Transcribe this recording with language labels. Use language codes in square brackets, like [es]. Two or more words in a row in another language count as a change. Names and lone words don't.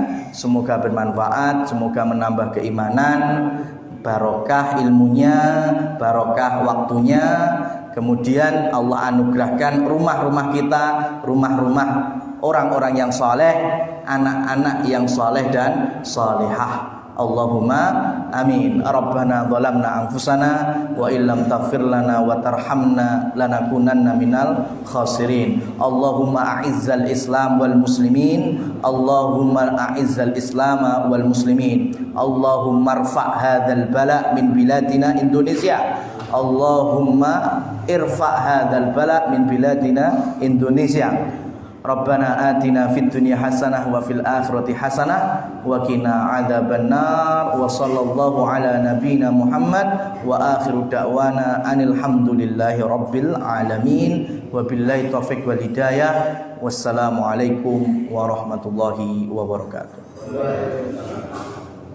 [id] Semoga bermanfaat, semoga menambah keimanan, barokah ilmunya, barokah waktunya. Kemudian Allah anugerahkan rumah-rumah kita, rumah-rumah orang-orang yang soleh, anak-anak yang soleh dan solehah. [ar] اللهم آمين. ربنا ظلمنا أنفسنا وإن لم تغفر لنا وترحمنا لنكونن من الخاسرين. اللهم أعز الإسلام والمسلمين. اللهم أعز الإسلام والمسلمين. اللهم ارفع هذا البلاء من بلادنا Indonesia. اللهم ارفع هذا البلاء من بلادنا Indonesia. ربنا آتنا في الدنيا حسنة وفي الآخرة حسنة وقنا عذاب النار وصلى الله على نبينا محمد وآخر دعوانا أن الحمد لله رب العالمين وبالله التوفيق والهداية. والسلام عليكم ورحمة الله وبركاته.